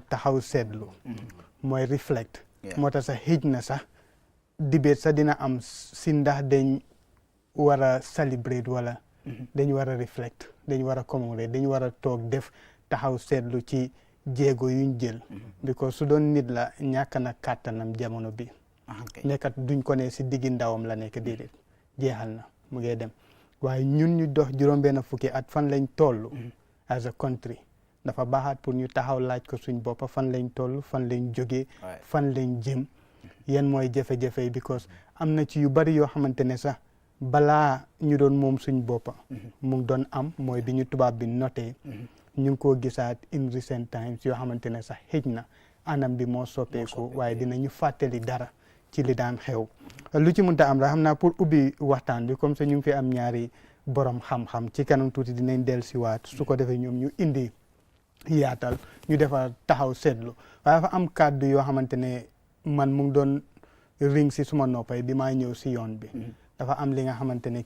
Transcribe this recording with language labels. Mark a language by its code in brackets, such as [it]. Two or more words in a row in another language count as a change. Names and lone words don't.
[wo] taxaw seetlu mooy reflect moo tax sax xëj na sax debate sax dina am si ndax dañ war a celebrate wala dañ war a reflect dañ war a commemorate dañ war a toog def taxaw seetlu ci jéego yuñ jël because su doon nit la ñàkk na kàttanam jamono bi nekkat duñ ko ne si diggi ndawam la nekk déedéet jeexal na mu ngi dem waaye ñun ñu dox juróom-benn fukki at fan lañ toll [en] as a country [wo] dafa baaxaat pour ñu taxaw laaj ko suñ boppa fan lañ toll fan lañ jógee fan lañ jëm yan mooy jafe-jafe yi because am na ci yu bari yoo xamante ne sax balaa ñu doon moom suñ boppa mu ngi doon am mooy bi ñu tubaab bi notee ñu ngi koo gisaat [en] in recent times [wo] yoo xamante ne sax xëj na anam bi moo soppeeku waaye dinañu fàttali dara ci li daan xew lu ci mënta am la xam naa pour ubbi waxtaan bi [fr] comme ça [wo] ñu ngi fi am ñaari borom xam-xam ci kanam tuuti dinañ dellusiwaat su ko defee ñoom ñu indi yaatal ñu defar taxaw seetlu waaye dafa am kàddu yoo xamante ne man mu ngi doon ring si suma noppay bi maa ñëw si yoon bi dafa am li nga xamante ne